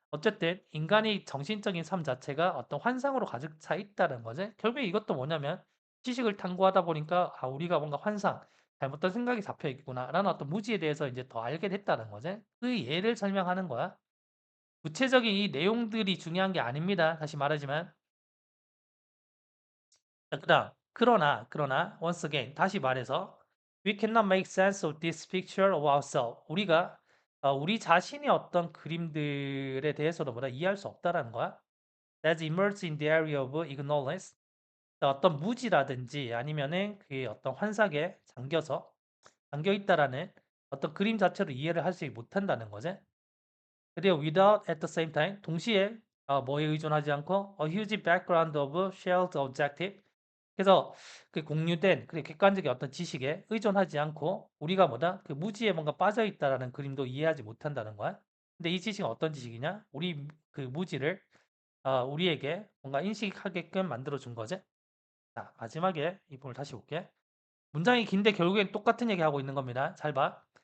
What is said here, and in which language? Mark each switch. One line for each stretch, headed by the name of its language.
Korean: 어쨌든 인간의 정신적인 삶 자체가 어떤 환상으로 가득 차 있다는 거지. 결국에 이것도 뭐냐면 지식을 탐구하다 보니까 '아 우리가 뭔가 환상, 잘못된 생각이 잡혀 있구나.'라는 어떤 무지에 대해서 이제 더 알게 됐다는 거지. 그 예를 설명하는 거야. 구체적인 이 내용들이 중요한 게 아닙니다. 다시 말하지만. 자 그다음 그러나
English: once again
Korean: 다시 말해서
English: we cannot make sense of this picture of ourselves.
Korean: 우리가 우리 자신의 어떤 그림들에 대해서도 뭐다 이해할 수 없다라는 거야.
English: That's immersed in the area of ignorance.
Korean: 어떤 무지라든지 아니면은 그게 어떤 환상에 잠겨 있다라는 어떤 그림 자체로 이해를 하지 못한다는 거지. 그리고
English: without at the same time
Korean: 동시에 뭐에 의존하지 않고
English: a huge background of shared objective.
Korean: 그래서 그 공유된 그 객관적인 어떤 지식에 의존하지 않고 우리가 뭐다 그 무지에 뭔가 빠져 있다라는 그림도 이해하지 못한다는 거야. 근데 이 지식은 어떤 지식이냐? 우리 그 무지를 우리에게 뭔가 인식하게끔 만들어 준 거지. 자, 마지막에 이 부분을 다시 볼게. 문장이 긴데 결국엔 똑같은 얘기하고 있는 겁니다. 잘 봐.